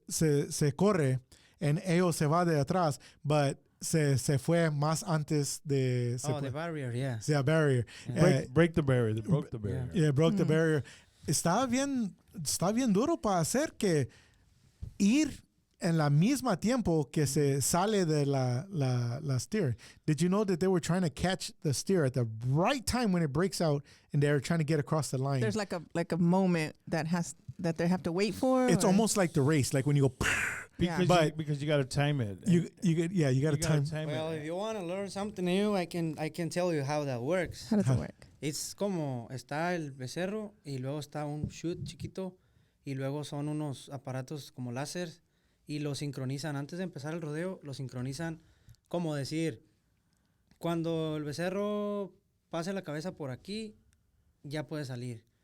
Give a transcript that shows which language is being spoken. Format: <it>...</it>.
<es>se corre,</es> <en>and</en> <es>ellos se va de atrás,</es> <en>but</en> <es>se fue más antes de...</es> <en>The barrier, yeah. Yeah, barrier. Yeah. Break the barrier. They broke the barrier. Yeah, broke the barrier. Está bien duro para hacer que ir en la misma tiempo que se sale de la steer. Did you know that they were trying to catch the steer at the right time when it breaks out, and they're trying to get across the line? There's like a moment that they have to wait for. It's or- almost like the race, like when you go. Yeah. Because you got to time it. You got to time. Well, if you want to learn something new, I can tell you how that works. How does it work?</en> <es>Es como está el becerro y luego está un chute chiquito y luego son unos aparatos como láser y lo sincronizan. Antes de empezar el rodeo, lo sincronizan como decir, cuando el becerro pase la cabeza por aquí, ya puede salir.</es>